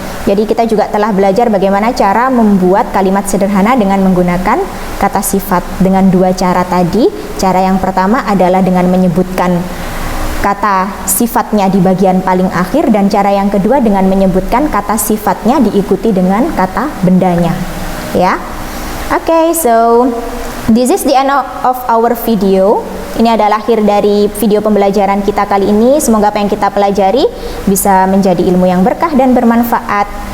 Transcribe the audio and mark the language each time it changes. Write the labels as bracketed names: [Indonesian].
[Indonesian] Jadi kita juga telah belajar bagaimana cara membuat kalimat sederhana dengan menggunakan kata sifat dengan dua cara tadi. Cara yang pertama adalah dengan menyebutkan kata sifatnya di bagian paling akhir, dan cara yang kedua dengan menyebutkan kata sifatnya diikuti dengan kata bendanya. Ya. [English] Okay, so this is the end of our video. [Indonesian] Ini adalah akhir dari video pembelajaran kita kali ini. Semoga apa yang kita pelajari bisa menjadi ilmu yang berkah dan bermanfaat.